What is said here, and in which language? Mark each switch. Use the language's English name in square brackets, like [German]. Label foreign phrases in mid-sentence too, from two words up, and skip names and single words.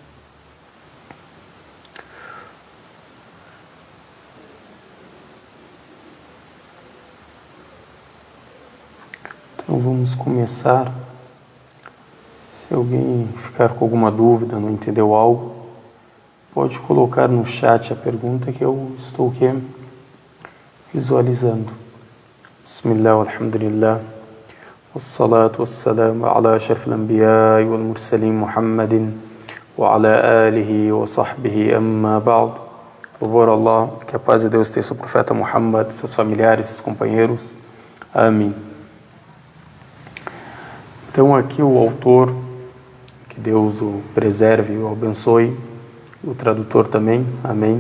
[Portuguese] Então vamos começar. Se alguém ficar com alguma dúvida, não entendeu algo, pode colocar no chat a pergunta que eu estou aqui visualizando. [Arabic] بسم الله، الحمد لله. والصلاة والسلام على أشرف الأنبياء والمرسلين محمد وعلى آله وصحبه أما بعد. [Portuguese] Louvor a Allah, que a paz de Deus esteja sobre o profeta Muhammad, seus familiares, seus companheiros. Amém. Então aqui o autor, que Deus o preserve e o abençoe, o tradutor também, amém.